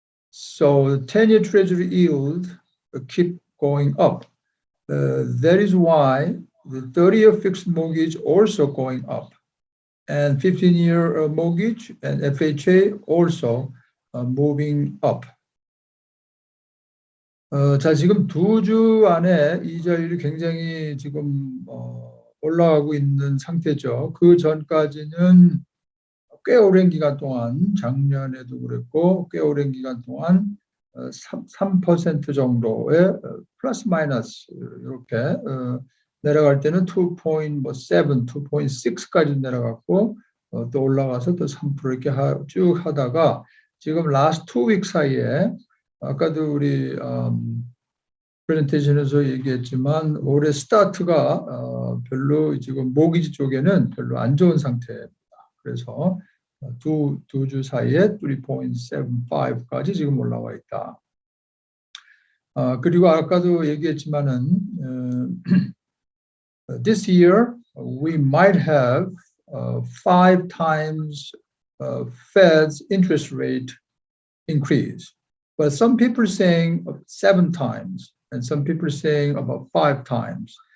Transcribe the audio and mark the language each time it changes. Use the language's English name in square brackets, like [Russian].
[English] So the 10-year Treasury yield keep going up. That is why the 30-year fixed mortgage also going up, and 15-year mortgage and FHA also moving up. [Korean] 자, 지금 2주 안에 이자율이 굉장히 지금 올라가고 있는 상태죠. 그 전까지는 꽤 오랜 기간 동안, 작년에도 그랬고, 꽤 오랜 기간 동안 3% 정도의 플러스 마이너스 이렇게 내려갈 때는 2.7, 2.6까지 내려갔고, 또 올라가서 또 3% 이렇게 쭉 하다가 지금 [English] last 2 week [Korean] 사이에 아까도 우리 프레젠테이션에서 얘기했지만 올해 스타트가 별로 지금 모기지 쪽에는 별로 안 좋은 상태입니다. 그래서 두 주 사이에 3.75까지 지금 올라와 있다. 그리고 아까도 얘기했지만은 [English] this year we might have 5 times Fed's interest rate increase. But some people are saying 7 times, and some people are saying about 5 times.